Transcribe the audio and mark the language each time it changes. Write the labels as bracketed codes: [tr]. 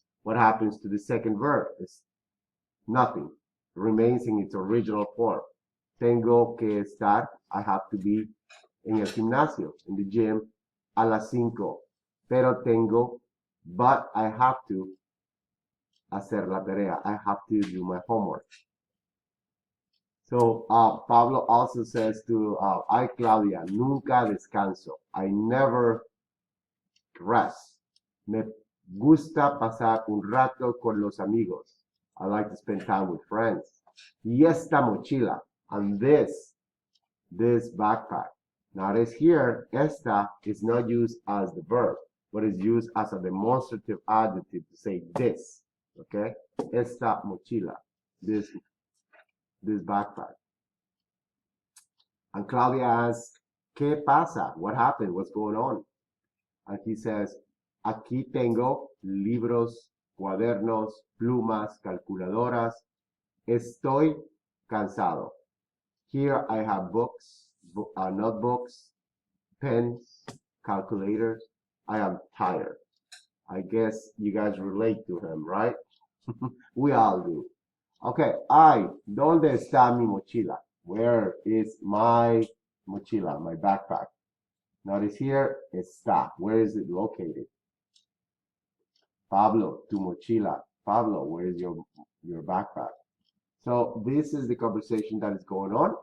[en] What happens to the second verb? It's nothing. It remains in its original form. [es] Tengo que estar, [en] I have to be [es] en el gimnasio, [en] in the gym, [es] a las 5. Pero tengo, [en] but I have to [es] hacer la tarea. [en] I have to do my homework. So Pablo also says to I, Claudia, [es] nunca descanso. [en] I never rest. [es] Me gusta pasar un rato con los amigos. [en] I like to spend time with friends. [es] Y esta mochila, [en] and this backpack. Notice here, esta is not used as the verb, but is used as a demonstrative adjective to say this. Okay? [es] Esta mochila, [en] this backpack. And Claudia asks, [es] ¿Qué pasa? [en] What happened? What's going on? And he says, [es] aquí tengo libros, cuadernos, plumas, calculadoras. Estoy cansado. [en] Here I have books, notebooks, pens, calculators. I am tired. I guess you guys relate to him, right? We all do. [es] Okay, ¿dónde está mi mochila? [en] Where is my mochila, my backpack? Notice here, está. Where is it located? Pablo, [es] tu mochila. [en] Pablo, where is your backpack? So this is the conversation that is going on.